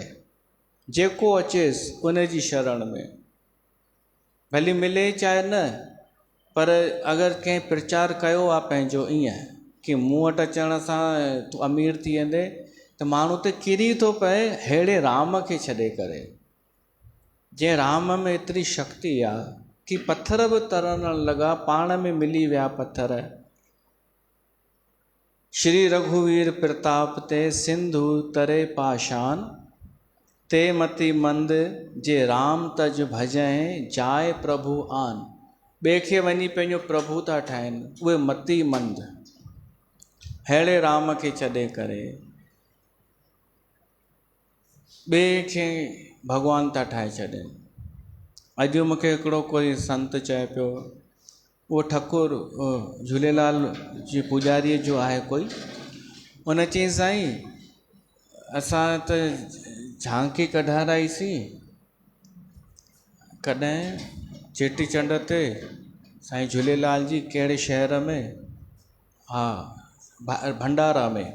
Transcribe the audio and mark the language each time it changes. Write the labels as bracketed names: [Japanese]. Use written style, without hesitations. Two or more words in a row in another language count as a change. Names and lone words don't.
[Sindhi] जेको अचेसि उन जी शरण में भली मिले चाहे न, पर अगरि कंहिं प्रचार कयो आहे पंहिंजो ईअं कि मूं वटि अचण सां तूं अमीर थी वेंदे, त माण्हू त किरी थो पए अहिड़े राम खे छॾे करे। जंहिं राम में एतिरी शक्ति आहे कि पत्थर बि तरण लॻा, पाण में मिली विया पत्थर। [Awadhi] श्री रघुवीर प्रताप ते सिंधु तरे पाशान। ते मति मंद जे राम तज भजै जाय प्रभु आन। [Sindhi] ॿिए खे वञी पंहिंजो प्रभु था ठाहिनि, उहे मति मंद अहिड़े राम खे छॾे करे ॿिए खे भॻवान था ठाहे छॾनि। अॼु मूंखे हिकिड़ो कोई संत चए पियो, उहो ठकुर झूलेलाल जी पुॼारीअ जो आहे कोई, उन चई साईं असां त झांकी कढाराईसीं कॾहिं चेटीचंड ते साईं झूलेलाल जी कहिड़े शहर में, हा भंडारा में।